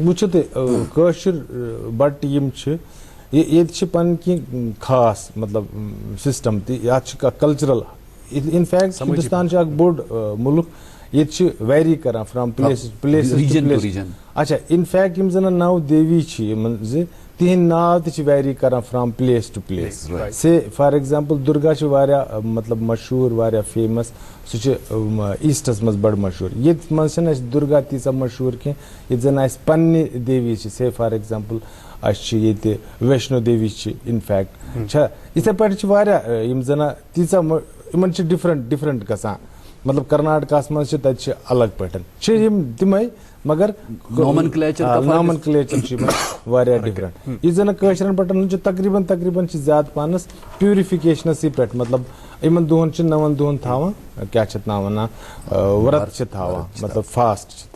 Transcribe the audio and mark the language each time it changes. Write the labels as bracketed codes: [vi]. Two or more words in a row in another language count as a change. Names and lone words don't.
[ks] وٕچھِو تُہۍ کٲشِر بٹہٕ یِم چھِ ییٚتہِ چھِ پنٕنۍ کینٛہہ خاص مطلب سسٹم تہِ یتھ چھُ [en] cultural impact [ks] ہندوستان چھُ اکھ بوٚڑ مُلک ییٚتہِ چھِ ویری کران [en] from place [ks] اچھا انفیکٹ یِم زن 9 دیوی چھِ یِمن زِ تِہنٛدۍ ناو تہِ چھِ ویری کران [en] from place to place say for example [ks] دُرگا چھِ واریاہ مطلب مشہوٗر واریاہ فیمس سُہ چھِ ایٖسٹس منٛز بڑٕ مشہوٗر ییٚتہِ منٛز چھنہٕ اَسہِ دُرگا تیٖژاہ مشہوٗر کینٛہہ ییٚتہِ زن اَسہِ پننہِ دیوی چھِ [en] say for example [ks] اَسہِ چھِ ییٚتہِ ویشنو دیوی چھِ انفیکٹ چھا یِتھے پٲٹھۍ چھِ واریاہ یِم زن تیٖژاہ یِمن چھِ ڈفرنٹ گژھان مطلب کرناٹکاہس منٛز چھِ تتہِ چھِ الگ پٲٹھۍ چھِ یِم تِمے مگر نامنکلیچر چھُ یِمن واریاہ ڈفرنٹ یُس زن کٲشرین بٹن ہُنٛد چھُ تقریٖبن چھِ زیادٕ پہنس پیورفکیشنسٕے پٮ۪ٹھ مطلب یِمن دۄہن چھِ 9 دۄہن تھاوان کیاہ چھِ اتھ ناو ونان ورت چھِ تھاوان مطلب فاسٹ